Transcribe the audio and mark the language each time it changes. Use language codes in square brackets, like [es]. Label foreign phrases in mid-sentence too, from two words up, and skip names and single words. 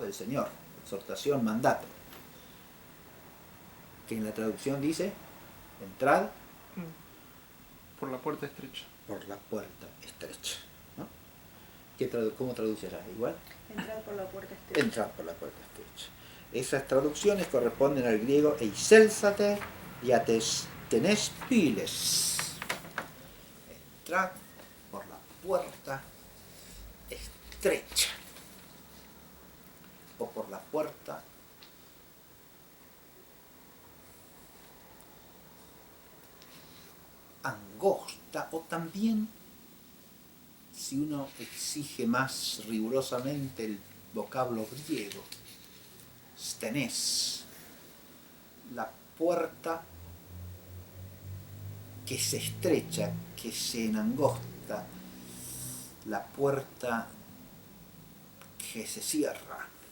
[es] Del Señor, exhortación, mandato, que en la traducción dice, entrad Por la puerta estrecha. por la puerta estrecha, ¿no? ¿Cómo traducirás? ¿Igual? Entrar por la puerta estrecha. Entrar por la puerta estrecha. Esas traducciones corresponden al griego [el] εἰσέλθατε διὰ τῆς στενῆς πύλης. [es] Entrad por la puerta estrecha o por la puerta angosta, o también si uno exige más rigurosamente el vocablo griego, stenes, la puerta que se estrecha, que se enangosta, la puerta que se cierra.